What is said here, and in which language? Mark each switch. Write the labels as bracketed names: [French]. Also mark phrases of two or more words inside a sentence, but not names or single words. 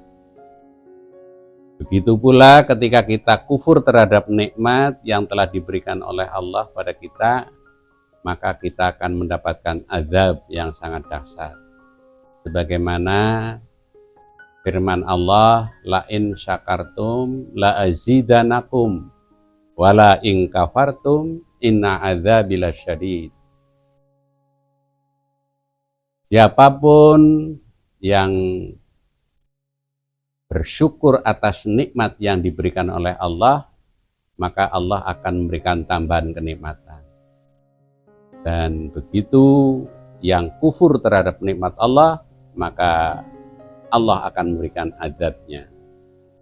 [Indonesian] Begitu pula ketika kita kufur terhadap nikmat yang telah diberikan oleh Allah pada kita, maka kita akan mendapatkan azab yang sangat dahsyat. Sebagaimana firman Allah, [Arabic] لئن شكرتم لأزيدنكم ولئن كفرتم إن عذابي لشديد. [Indonesian] Siapapun yang bersyukur atas nikmat yang diberikan oleh Allah, maka Allah akan memberikan tambahan kenikmatan. Dan begitu yang kufur terhadap nikmat Allah, maka Allah akan memberikan azabnya.